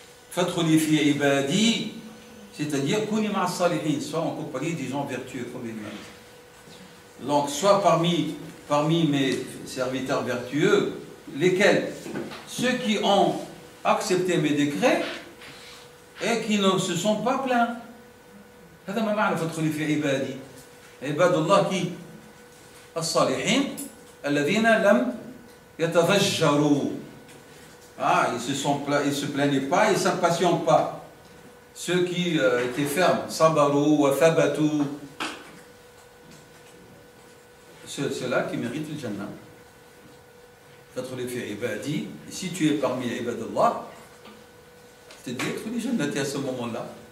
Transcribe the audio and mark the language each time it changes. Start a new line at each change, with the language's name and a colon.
French: Fadkhuli fi ibadi, c'est-à-dire
Arabic: kuni ma'a salihin,
French: soit en compagnie des gens vertueux comme il m'a dit. Donc, soit parmi mes serviteurs vertueux, lesquels? Ceux qui ont accepté mes décrets et qui ne se sont pas plaints.
Arabic: هذا ما معنى فادخلي في عبادي. عباد الله qui الصالحين الذين لم يتضجروا.
French: Ah, ils se plaignaient pas, ils s'impatientent pas. Ceux qui étaient fermes,
Arabic: sabaru wa thabatu.
French: Ceux-là qui méritent le Jannah. Fadkhuli fi ibadi. Si tu es parmi les ibadallah, c'est-à-dire que les Jannati à ce moment-là.